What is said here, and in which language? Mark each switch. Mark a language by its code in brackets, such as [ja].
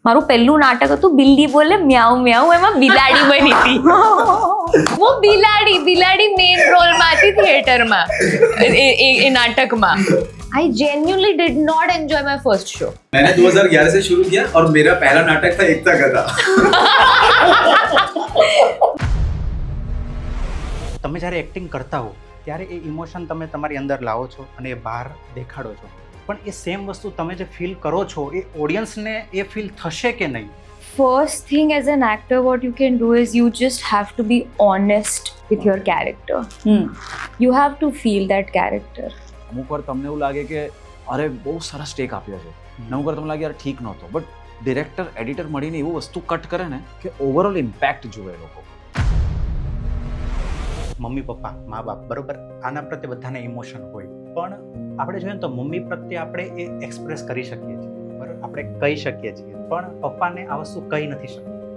[gu] મારું પહેલું નાટક હતું બિલ્લી બોલે મ્યાઉ મ્યાઉ, એમાં બિલાડી બની હતી. હું બિલાડી મેઇન રોલમાં હતી થિયેટરમાં, એ નાટકમાં. [en] I genuinely did not enjoy my first show. [hi] मैंने 2011 से शुरू किया और मेरा पहला नाटक था एकता गधा. [gu] તમે જ્યારે એક્ટિંગ કરતા હો ત્યારે એ ઇમોશન તમે તમારી અંદર લાવો છો અને એ બહાર દેખાડો છો, પણ એ સેમ વસ્તુ તમે જે ફીલ કરો છો એ ઓડિયન્સને એ ફીલ થશે કે નહીં? [en] First thing as an actor, what you can do is you just have to be honest with your character. You have to feel that character. [gu] અમુક વાર તમને એવું લાગે કે અરે બહુ સરસ ટેક આપ્યો છે, અમુક વાર તમને લાગે યાર ઠીક નહોતો, બટ ડિરેક્ટર એડિટર મળીને એવું વસ્તુ કટ કરે ને કે ઓવરઓલ ઇમ્પેક્ટ જુએ લોકો. મમ્મી પપ્પા મા બાપ બરોબર, આના પ્રત્યે બધાને ઇમોશન હોય, પણ આપણે જોઈએ તો મમ્મી પ્રત્યે આપણે એ એક્સપ્રેસ કરી શકીએ છીએ, બરાબર, આપણે કહી શકીએ છીએ, પણ પપ્પાને આ વસ્તુ કહી નથી શકતી.